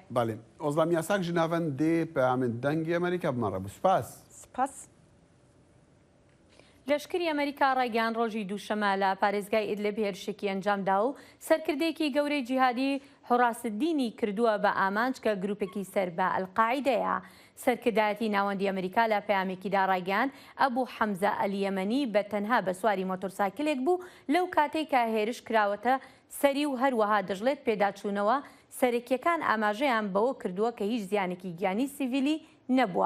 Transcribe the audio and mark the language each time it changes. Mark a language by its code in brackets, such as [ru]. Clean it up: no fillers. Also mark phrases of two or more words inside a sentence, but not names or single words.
[ckb] بله. اوزلام یاساک جنابن دی پیامد دنگی امریکا بمره بسپاس. سپاس. لەشکری ئەمریکا ڕایگەیان ڕۆژی دووشەمە لە پارێزگای ئیدلب هێرشێکی ئەنجامدا و سەرکردەیەکی گەورەی جیهادی حوراسدینی کردووە بە ئامانج کە گروپێکی سەر بە ئەلقاعیدەیە. سەرکردایەتی ناوەندی ئەمریکا لە پەیامێکیدا ڕایگەیاند ئەبوو حەمزە ئەلیەمەنی بە تەنها بە سواری مۆتۆرسایکلێک بوو لەو کاتێک کە هێرش کراوەتە سەری و هەروەها دەژڵێت پێداچوونەوە سەرەکیەکان ئاماژەیان بەوە کردووە کە هیچ زیانێکی گیانی سیڤیلی نەبووە.